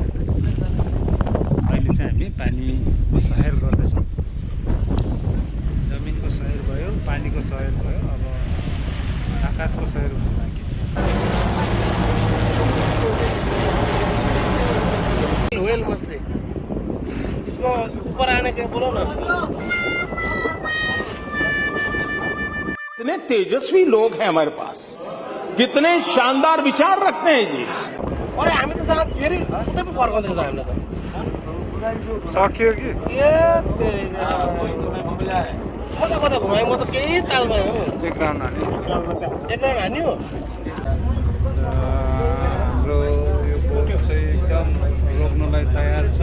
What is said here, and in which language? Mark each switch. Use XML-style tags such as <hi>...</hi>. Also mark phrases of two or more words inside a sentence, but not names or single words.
<ne>अहिले चाहिँ हामी पानीको सहर गर्दैछौँ। जमिनको सहर भयो, पानीको सहर भयो, अब आकाशको सहर हुनु बाँकी छ।</ne> <hi>व्हेल मछली, इसको ऊपर आने के बोलो ना। कितने तेजस्वी लोग हैं हमारे पास, कितने शानदार विचार रखते हैं जी।</hi> <ne>अरे हामी त जहाँ फेरि उतै पो फर्काउँदैछ त हामीलाई त। सक्यो कि कता कता घुमाएँ म त केही ताल भएन हौ। एक राउन्ड हान्यो। एक राउन्ड हान्यो। हाम्रो यो बोट चाहिँ एकदम रोक्नलाई तयार छ।</ne>